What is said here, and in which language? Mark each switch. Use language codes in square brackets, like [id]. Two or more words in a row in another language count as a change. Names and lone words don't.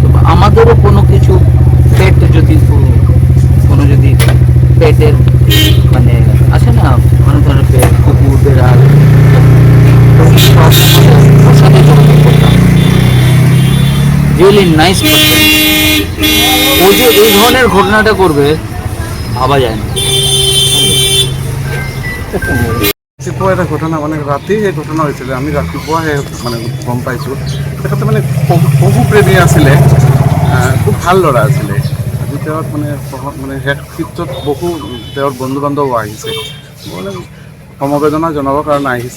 [bn] আমাদেরও কোনো কিছু পেট যদি কোনো যদি পেটের মানে আছে না অনেক ধরনের পেট, কুকুর, বেড়াল, ওর সাথে যোগাযোগ করতাম। [en] really nice person. [bn] ও যে এই ধরনের ঘটনাটা করবে ভাবা যায় না। [as] ৰাতিপুৱা এটা ঘটনা মানে ৰাতি সেই ঘটনা হৈছিলে। আমি ৰাতিপুৱাহে মানে গম পাইছোঁ তেখেতে মানে পশুপ্ৰেমী আছিলে, খুব ভাল ল'ৰা আছিলে। আজি তেওঁৰ মানে শেষ কৃত্যত বহু তেওঁৰ বন্ধু বান্ধৱ আহিছে, মানে সমবেদনা জনাবৰ কাৰণে আহিছে।